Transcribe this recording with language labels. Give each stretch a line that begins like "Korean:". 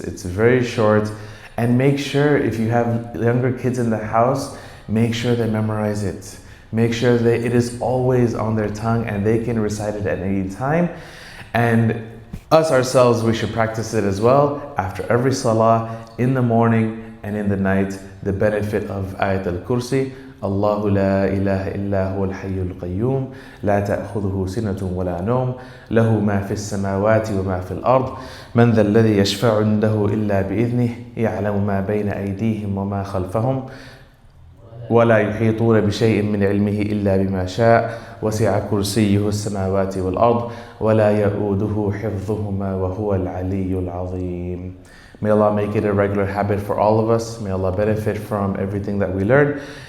English: It's very short, and make sure if you have younger kids in the house, make sure they memorize it. Make sure that it is always on their tongue and they can recite it at any time. And us ourselves, we should practice it as well after every salah, in the morning and in the night. The benefit of Ayat al-Kursi.
Arabic: الله لا إله إلا هو الحي القيوم لا تأخذه سنة ولا نوم له ما في السماوات وما في الأرض من ذا الذي يشفع عنده إلا بإذنه يعلم ما بين أيديهم وما خلفهم ولا يحيطون بشيء من علمه إلا بما شاء وسع كرسيه السماوات والأرض ولا يؤوده حفظهما وهو العلي العظيم.
English: May Allah make it a regular habit for all of us. May Allah benefit from everything that we learn.